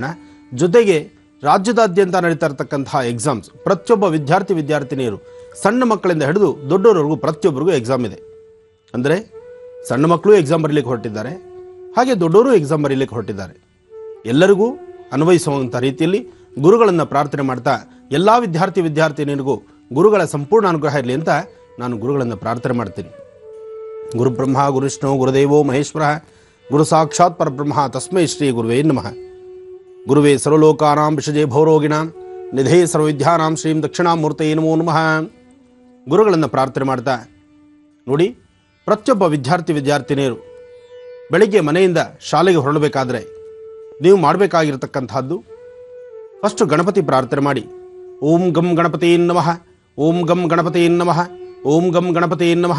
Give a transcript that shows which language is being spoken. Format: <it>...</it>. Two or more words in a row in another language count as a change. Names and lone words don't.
<kn>ಜೊತೆಗೆ ರಾಜ್ಯದಾದ್ಯಂತ ನಡೀತಾ ಇರತಕ್ಕಂತಹ ಎಕ್ಸಾಮ್ಸ್, ಪ್ರತಿಯೊಬ್ಬ ವಿದ್ಯಾರ್ಥಿನಿಯರು ಸಣ್ಣ ಮಕ್ಕಳಿಂದ ಹಿಡಿದು ದೊಡ್ಡವರವರೆಗೂ ಪ್ರತಿಯೊಬ್ಬರಿಗೂ ಎಕ್ಸಾಮ್ ಇದೆ. ಅಂದರೆ ಸಣ್ಣ ಮಕ್ಕಳು ಎಕ್ಸಾಮ್ ಬರೀಲಿಕ್ಕೆ ಹೊರಟಿದ್ದಾರೆ, ಹಾಗೆ ದೊಡ್ಡವರು ಎಕ್ಸಾಮ್ ಬರೀಲಿಕ್ಕೆ ಹೊರಟಿದ್ದಾರೆ. ಎಲ್ಲರಿಗೂ ಅನ್ವಯಿಸುವಂಥ ರೀತಿಯಲ್ಲಿ ಗುರುಗಳನ್ನು ಪ್ರಾರ್ಥನೆ ಮಾಡ್ತಾ ಎಲ್ಲ ವಿದ್ಯಾರ್ಥಿನಿಯರಿಗೂ ಗುರುಗಳ ಸಂಪೂರ್ಣ ಅನುಗ್ರಹ ಇರಲಿ ಅಂತ ನಾನು ಗುರುಗಳನ್ನು ಪ್ರಾರ್ಥನೆ ಮಾಡ್ತೀನಿ.</kn> <sa>ಗುರು ಬ್ರಹ್ಮ ಗುರು ವಿಷ್ಣು ಗುರುದೇವೋ ಮಹೇಶ್ವರ ಗುರು ಸಾಕ್ಷಾತ್ ಪರಬ್ರಹ್ಮ ತಸ್ಮೈ ಶ್ರೀ ಗುರುವೇ ನಮಃ. ಗುರುವೇ ಸರ್ವಲೋಕಾನಾಂ ವಿಷಜೇ ಭೌರೋಗಿಣಾಂ ನಿಧೇ ಸರ್ವವಿದ್ಯಾನಾಂ ಶ್ರೀಂ ದಕ್ಷಿಣಾಮೂರ್ತಯೇ ನಮೋ ನಮಃ.</sa> <kn>ಗುರುಗಳನ್ನು ಪ್ರಾರ್ಥನೆ ಮಾಡ್ತಾ ನೋಡಿ, ಪ್ರತಿಯೊಬ್ಬ ವಿದ್ಯಾರ್ಥಿನಿಯರು ಬೆಳಿಗ್ಗೆ ಮನೆಯಿಂದ ಶಾಲೆಗೆ ಹೊರಡಬೇಕಾದ್ರೆ ನೀವು ಮಾಡಬೇಕಾಗಿರ್ತಕ್ಕಂಥದ್ದು, ಫಸ್ಟು ಗಣಪತಿ ಪ್ರಾರ್ಥನೆ ಮಾಡಿ,</kn> <sa>ಓಂ ಗಂ ಗಣಪತಿ ನಮಃ, ಓಂ ಗಂ ಗಣಪತಿ ನಮಃ, ಓಂ ಗಂ ಗಣಪತಿ ನಮಃ.</sa>